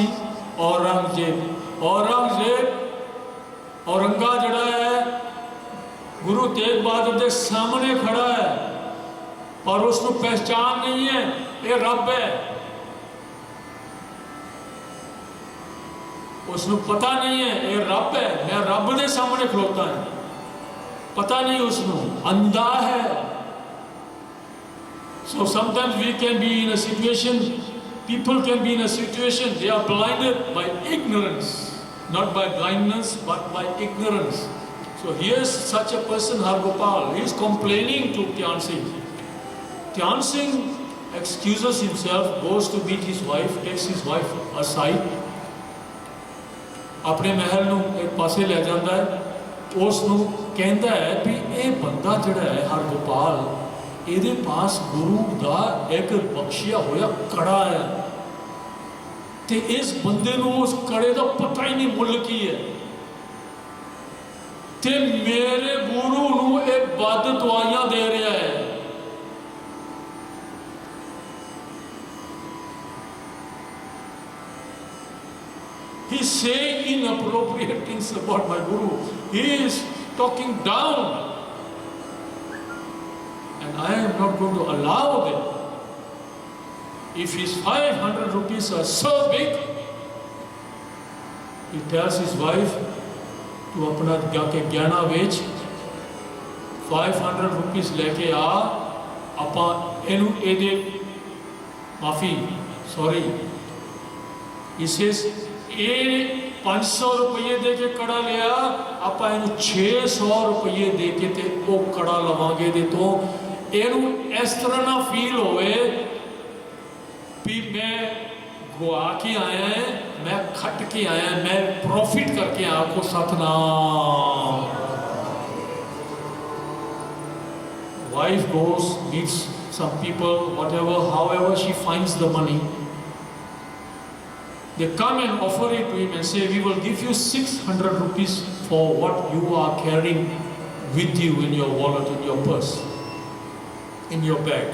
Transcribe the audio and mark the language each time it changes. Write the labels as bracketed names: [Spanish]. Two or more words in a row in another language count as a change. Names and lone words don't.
[Punjabi] ਔਰੰਗਜ਼ੇਬ. ਔਰੰਗਾ ਜਿਹੜਾ ਹੈ ਗੁਰੂ ਤੇਗ ਬਹਾਦਰ ਦੇ ਸਾਹਮਣੇ ਖੜਾ ਹੈ, ਪਰ ਉਸ ਨੂੰ ਪਹਿਚਾਨ ਨਹੀਂ ਹੈ ਇਹ ਰੱਬ ਹੈ. ਉਸਨੂੰ ਪਤਾ ਨਹੀਂ ਹੈ ਇਹ ਰੱਬ ਹੈ, ਮੈਂ ਰੱਬ ਦੇ ਸਾਹਮਣੇ ਖਲੋਤਾ ਹੈ. ਪਤਾ ਨਹੀਂ ਉਸਨੂੰ, ਅੰਧਾ ਹੈ. [English] So sometimes we can be in a situation, people can be in a situation, they are blinded by ignorance, not by blindness but by ignorance. So here's such a person, Hargopal. He is complaining to Dhyan Singh. Dhyan Singh excuses himself, goes to meet his wife, takes his wife aside, [Punjabi] ਆਪਣੇ ਮਹਿਲ ਨੂੰ ਇੱਕ ਪਾਸੇ ਲੈ ਜਾਂਦਾ ਹੈ. ਉਸ ਨੂੰ ਕਹਿੰਦਾ ਹੈ ਵੀ ਇਹ ਬੰਦਾ ਜਿਹੜਾ ਹੈ ਹਰਗੋਪਾਲ, ਇਹਦੇ ਪਾਸ ਗੁਰੂ ਦਾ ਇੱਕ ਬਖਸ਼ਿਆ ਹੋਇਆ ਕੜਾ ਹੈ ਤੇ ਇਸ ਬੰਦੇ ਨੂੰ ਉਸ ਕੜੇ ਦਾ ਪਤਾ ਹੀ ਨਹੀਂ ਮੁੱਲ ਕੀ ਹੈ ਤੇ ਮੇਰੇ ਗੁਰੂ ਨੂੰ ਇਹ ਵੱਧ ਦਵਾਈਆਂ ਦੇ ਰਿਹਾ ਹੈ. [English] He's saying inappropriate things about my Guru. He is talking down. And I am not going to allow that. If his 500 rupees are so big, he tells his wife to [Punjabi] ਆਪਣਾ ਜਾਕੇ ਗਹਿਣਾ ਵੇਚ 500 ਰੁਪਏ ਲੈਕੇ ਆ ਆਪਾਂ ਇਹਨੂੰ ਇਹਦੇ ਮਾਫ਼ੀ [English] sorry. He says [Punjabi] ਇਹ 500 ਰੁਪਏ ਦੇ ਕੇ ਕੜਾ ਲਿਆ, ਆਪਾਂ ਇਹਨੂੰ 600 ਰੁਪਏ ਦੇ ਕੇ ਤੇ ਉਹ ਕੜਾ ਲਵਾਂਗੇ ਦੇ ਤੋਂ. ਇਹਨੂੰ ਇਸ ਤਰ੍ਹਾਂ ਨਾ ਫੀਲ ਹੋਵੇ ਵੀ ਮੈਂ ਗਵਾ ਕੇ ਆਇਆ, ਮੈਂ ਖੱਟ ਕੇ ਆਇਆ, ਮੈਂ ਪ੍ਰੋਫਿਟ ਕਰਕੇ ਆਇਆ. ਕੋ ਸਤਨਾਮ. [English] Wife goes, meets some people, whatever, however she finds the money. They come and offer it to him and say, we will give you 600 rupees for what you are carrying with you in your wallet, in your purse, in your bag.